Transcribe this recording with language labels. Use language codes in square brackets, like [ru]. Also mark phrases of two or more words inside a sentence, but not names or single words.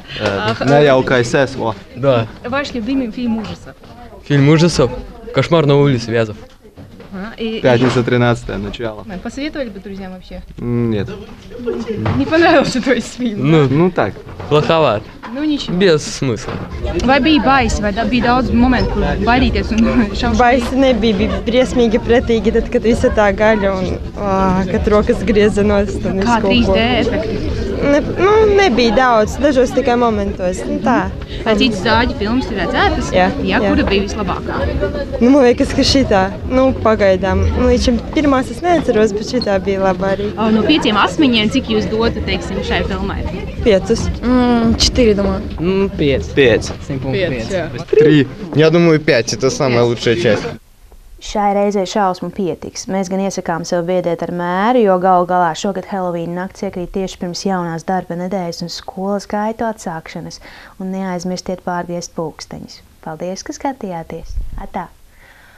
[ru] Najauka SS, о. Да. Ваш любимый фильм ужасов? Фильм ужасов? «Кошмар на улице Вязов». Пятница 13 начало. Посоветовали бы друзьям вообще? Нет. Не понравился твой фильм? Ну так. Плоховат. Nu, ничего. Без смысла. [lv] Vai bija baisi, vai bija daudz momentu, kur baidīties un šausmīgi? Baisi nebija, bija briesmīgi pretīgi, tad, kad visa tā gaļa un kad rokas griezenos. Kā 3D efekti? Nebija daudz, dažos tikai momentos. Tā. Vai citas zāģu filmas ir redzētas? Jā. Kura bija vislabākā? Man liekas, ka šitā, pagaidām. Līdz šim pirmās es neatceros, bet šitā bija labā arī. No 5 8, cik jūs dotu, teiksim, šai filmai? 5. 4, [ru] думаю. 5. 5. 7,5. 3. Я думаю, 5 это самая лучшая часть. [lv] Šai reizei šausmu pietiks. Mēs gan iesakām sev biedēt ar mēru, jo galu galā šogad Halloween nakts iekrīt tieši pirms jaunās darba nedēļas un skolas gaitu atsākšanas. Un neaizmirstiet pārgriezt pulksteņus. Paldies, ka skatījāties!